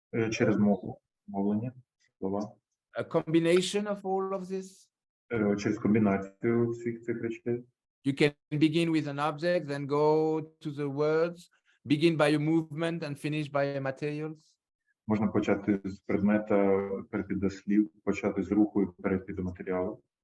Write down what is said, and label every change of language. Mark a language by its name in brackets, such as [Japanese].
[Ukrainian] через мову, мовлення, слова, [English] a combination of all of this. [Ukrainian] через комбінацію всіх цих речей. [English] You can begin with an object, then go to the words, begin by a movement and finish by a materials. [Ukrainian] Можна почати з предмета, перейти до слів, почати з руху і перейти до матеріалу.